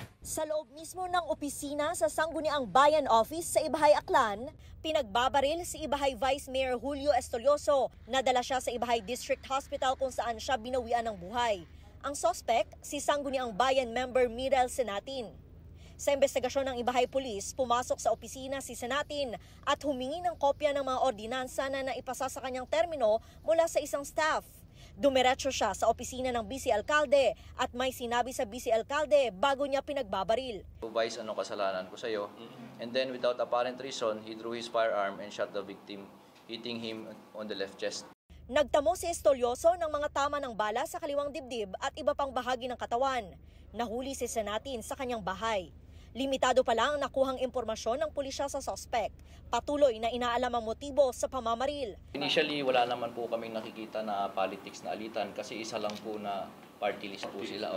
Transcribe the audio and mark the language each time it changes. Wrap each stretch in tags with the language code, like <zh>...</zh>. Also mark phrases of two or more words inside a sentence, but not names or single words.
<tl>Sa loob mismo ng opisina sa Sangguniang Bayan Office sa Ibahay, Aklan, pinagbabaril si Ibahay Vice Mayor Julio Estolioso. Nadala siya sa Ibahay District Hospital kung saan siya binawian ng buhay. Ang suspect, si Sangguniang Bayan member Mirel Senatin. Sa investigasyon ng Ibahay Police, pumasok sa opisina si Senatin at humingi ng kopya ng mga ordinansa na naipasa sa kanyang termino mula sa isang staff. Dumiretso siya sa opisina ng Vice Alcalde at may sinabi sa Vice Alcalde bago niya pinagbabaril. Vice, ano kasalanan ko sa'yo?</tl> <en>And then without apparent reason, he drew his firearm and shot the victim, hitting him on the left chest.</en> <tl>Nagtamo si Estolioso ng mga tama ng bala sa kaliwang dibdib at iba pang bahagi ng katawan. Nahuli si Senatin sa kanyang bahay. Limitado pa lang ang nakuhang impormasyon ng pulisya sa suspect. Patuloy na inaalam ang motibo sa pamamaril. Initially, wala naman po kaming nakikita na politics na alitan kasi isa lang po na</tl> <en>party list</en> <tl>po sila.</tl>